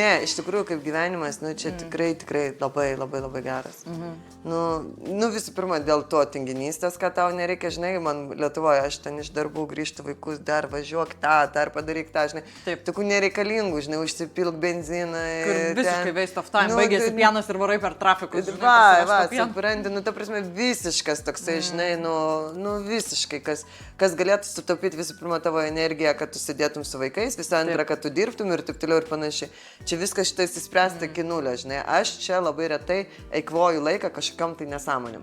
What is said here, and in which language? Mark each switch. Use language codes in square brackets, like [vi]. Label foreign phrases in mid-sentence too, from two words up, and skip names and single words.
[lt] Ne, iš tikrųjų, kaip gyvenimas, čia tikrai labai geras. Visų pirma, dėl to tinginystės, kad tau nereikia, žinai, man Lietuvoje, aš ten iš darbų grįžtu vaikus, dar važiuok dar padaryk tą, žinai. Taip. Tokių nereikalingų, žinai, užsipilk benziną. Kur visiškai [en] waste of time, [lt] baigėsi pienas ir varai per trafikus. Supranti, ta prasme, visiškas toksai, žinai, visiškai, kas galėtų sutaupyti visų pirma tavo energiją, kad tu sėdėtum su vaikais, visą antrą, kad tu dirbtum ir taip toliau ir panašiai. Čia viskas šitai įsispręsta iki nulio, žinai. Aš čia labai retai eikvoju laiką kažkokiam tai nesąmonėm.